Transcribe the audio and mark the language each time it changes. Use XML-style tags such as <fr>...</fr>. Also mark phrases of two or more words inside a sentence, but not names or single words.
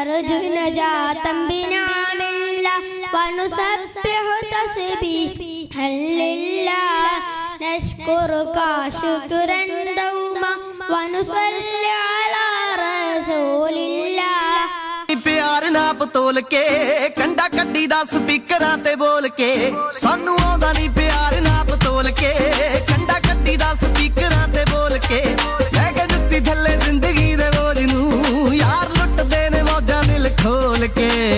<ar>نجاة بنعم الله ونسبح تسبيحا لله نشكرك شكرا دوما ونصلي على رسول الله</ar> <pa>ਪਿਆਰ ਨਾਪ ਤੋਲ ਕੇ ਕੰਡਾ ਕੱਢੀ ਦਾ ਸਪੀਕਰਾਂ ਤੇ ਬੋਲ ਕੇ ਸਾਨੂੰ ਆਉਂਦਾ ਨਹੀਂ ਪਿਆਰ ਨਾਪ ਤੋਲ ਕੇ ਕੰਡਾ ਕੱਢੀ ਦਾ ਸਪੀਕਰਾਂ ਤੇ ਬੋਲ ਕੇ ਲੈਕੇ ਜੁੱਤੀ ਥੱਲੇ ਜ਼ਿੰਦਗੀ ਦੇ ਬੋਝ ਨੂੰ ਯਾਰ ਲੁੱਟਦੇ ਨੇ ਮੌਜਾਂ ਦਿਲ ਖੋਲ੍ਹ ਕੇ</pa>